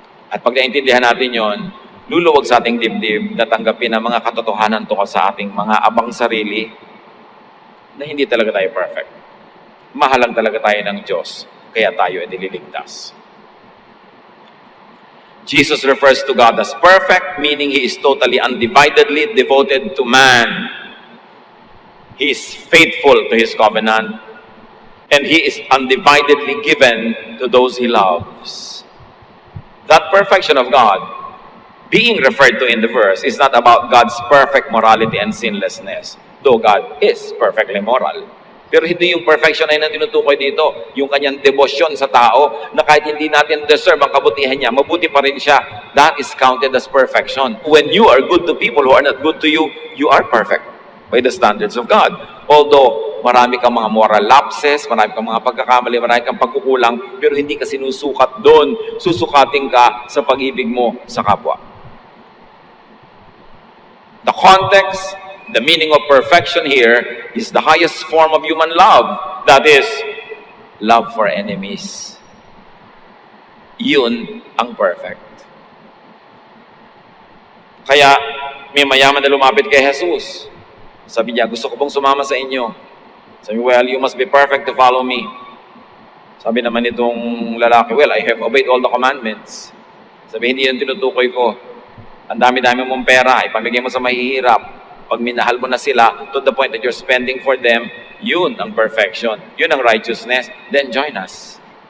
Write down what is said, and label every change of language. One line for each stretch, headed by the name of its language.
Filipino: At pag naintindihan natin yon, luluwag sa ating dibdib na tanggapin ang mga katotohanan tungkol sa ating mga abang sarili na hindi talaga tayo perfect. Mahal lang talaga tayo ng Diyos, kaya tayo ay nililigtas.
English: Jesus refers to God as perfect, meaning He is totally undividedly devoted to man. He is faithful to His covenant, and He is undividedly given to those He loves. That perfection of God, being referred to in the verse, is not about God's perfect morality and sinlessness, though God is perfectly moral.
Filipino: Pero hindi yung perfection ay na tinutukoy dito, yung kanyang devotion sa tao, na kahit hindi natin deserve ang kabutihan niya, mabuti pa rin siya.
English: That is counted as perfection. When you are good to people who are not good to you, you are perfect by the standards of God.
Filipino: Although, marami kang mga moral lapses, marami kang mga pagkakamali, marami kang pagkukulang, pero hindi ka sinusukat doon. Susukatin ka sa pag-ibig mo sa kapwa.
English: The context, the meaning of perfection here is the highest form of human love. That is, love for enemies.
Filipino: Yun ang perfect. Kaya, may mayaman na lumapit kay Jesus. Sabi niya, gusto ko pong sumama sa inyo.
English: Sabi, well, you must be perfect to follow me.
Filipino: Sabi naman itong lalaki,
English: well, I have obeyed all the commandments.
Filipino: Sabi, hindi yan tinutukoy ko. Ang dami-dami mong pera, ipamigay mo sa mahihirap. Pag minahal mo na sila
English: to the point that you're spending for them,
Filipino: yun ang perfection. Yun ang righteousness.
English: Then join us.